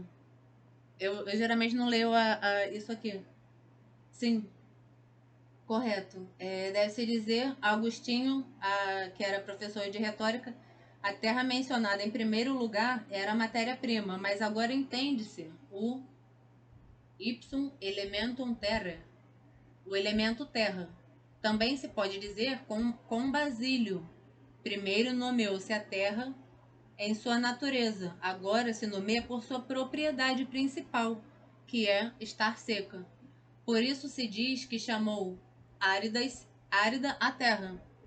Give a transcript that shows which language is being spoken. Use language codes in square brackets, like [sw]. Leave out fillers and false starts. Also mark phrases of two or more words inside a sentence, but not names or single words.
[pt] Eu geralmente não leio isso aqui. Sim, correto. Deve-se dizer, Agostinho, que era professor de retórica, a terra mencionada em primeiro lugar era a matéria-prima, mas agora entende-se o [la] ipsum elementum terra, [pt] o elemento terra. Também se pode dizer com Basílio. Primeiro nomeou-se a terra em sua natureza, agora se nomeia por sua propriedade principal, que é estar seca. Por isso se diz que chamou árida a terra.